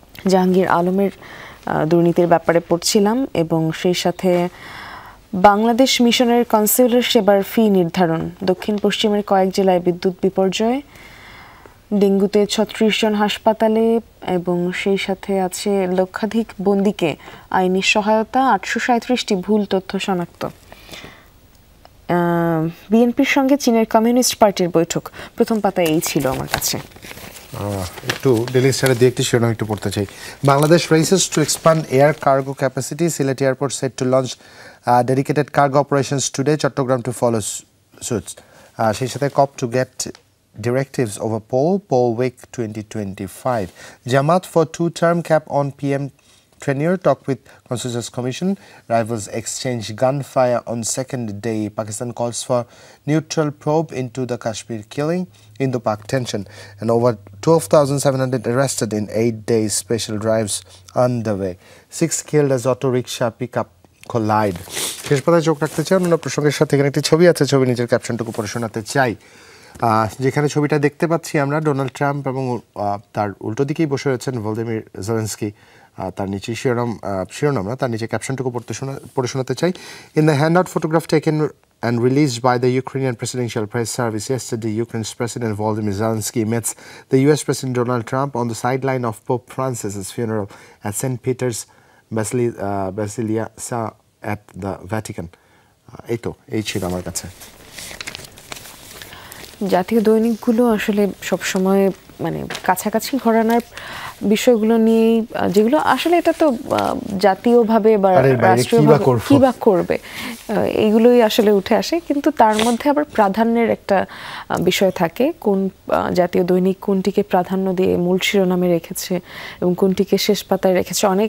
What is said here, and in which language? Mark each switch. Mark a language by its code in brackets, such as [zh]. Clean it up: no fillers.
[bn] জাহাঙ্গীর আলমের দুর্নীতির ব্যাপারে পড়ছিলাম এবং সেই সাথে বাংলাদেশ মিশনের কনসুলার সেবার ফি নির্ধারণ, দক্ষিণ পশ্চিমের কয়েক জেলায় বিদ্যুৎ বিপর্যয়, ডেঙ্গুতে 36 জন হাসপাতালে এবং সেই সাথে আছে লক্ষাধিক বন্দীকে আইনি সহায়তা, 837টি ভুল তথ্য শনাক্ত। বিএনপির সঙ্গে চীনের কমিউনিস্ট পার্টির বৈঠক, প্রথম পাতায় এই ছিল আমার কাছে। একটু ডেলি স্টারে দিয়ে একটি শিরোনাম একটু পড়তে চাই। [en] Bangladesh races to expand air cargo capacity. Sylhet Airport set to launch dedicated cargo operations today. Chattogram to follow suit. [bn] সেই সাথে [en] COP to get directives over poll week 2025. Jamaat for 2-term cap on PM tenure. Talk with Consensus Commission. Rivals exchange gunfire on second day. Pakistan calls for neutral probe into the Kashmir killing. Indo-Pak tension. And over 12,700 arrested in 8 days. Special drives underway. 6 killed as auto rickshaw pickup collide. [bn] শেষ পাতায় চোখ রাখতে চাই অন্য প্রসঙ্গের সাথে। এখানে একটি ছবি আছে, ছবি নিজের ক্যাপশনটুকু পড়ে শোনাতে চাই। যেখানে ছবিটা দেখতে পাচ্ছি আমরা, ডোনাল্ড ট্রাম্প এবং তার উল্টো দিকেই বসে রয়েছেন ভলোদিমির জেলেনস্কি। তার নিচে শিরোনাম না, তার নিচে ক্যাপশনটুকু পড়ে শোনাতে চাই। [en] In the handout photograph taken and released by the Ukrainian Presidential Press Service yesterday, Ukraine's President Volodymyr Zelensky meets the US President Donald Trump on the sideline of Pope Francis's funeral at St. Peter's Basilica at the Vatican. [bn] এই ছিল আমার কাছে। জাতীয় দৈনিকগুলো আসলে সবসময় মানে কাছাকাছি ঘরানার বিষয়গুলো নিয়েই, যেগুলো আসলে এটা তো জাতীয়ভাবে বা রাষ্ট্রীয়ভাবে কি বা করবে, এইগুলোই আসলে উঠে আসে। কিন্তু তার মধ্যে আবার প্রাধান্যের একটা বিষয় থাকে, কোন জাতীয় দৈনিক কোনটিকে প্রাধান্য দিয়ে মূল শিরোনামে রেখেছে এবং কোনটিকে শেষ পাতায় রেখেছে।